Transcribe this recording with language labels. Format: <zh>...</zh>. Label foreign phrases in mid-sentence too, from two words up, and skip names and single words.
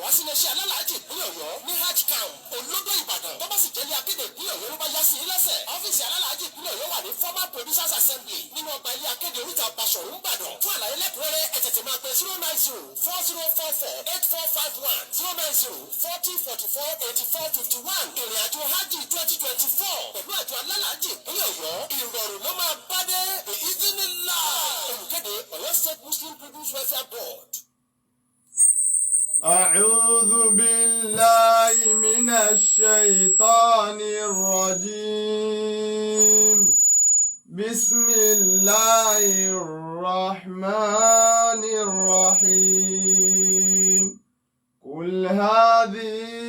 <yo>wá sí iléeṣẹ́ alálàájì ìpínlẹ̀ ọ̀yọ́ ní hajj camp olódó ìbàdàn tó bá sì jẹ́lé akéde ìpínlẹ̀ ọ̀yọ́ ló bá yá sí i lẹ́sẹ̀ ọ́fíìsì alálàájì ìpínlẹ̀ ọ̀yọ́ wà ní former producers assembly nínú ọgbà ilé akéde oríta Basọ̀rún Ìbàdàn fún àlàyé lẹ́kùnrẹ́rẹ́ ẹ tètè máa pe 09040448451 09040448451 ìrìn àjò hajj 2024 pẹ̀lú àjọ alálàájì ìpínlẹ̀ ọ̀yọ́ ìrọ̀rùn ló máa bá dé ìdínnílá olùkéde Ọ̀yọ́ State Muslim People's Welfare Board.</yo> <ar>أعوذ بالله من الشيطان الرجيم بسم الله الرحمن الرحيم قل هذه</ar>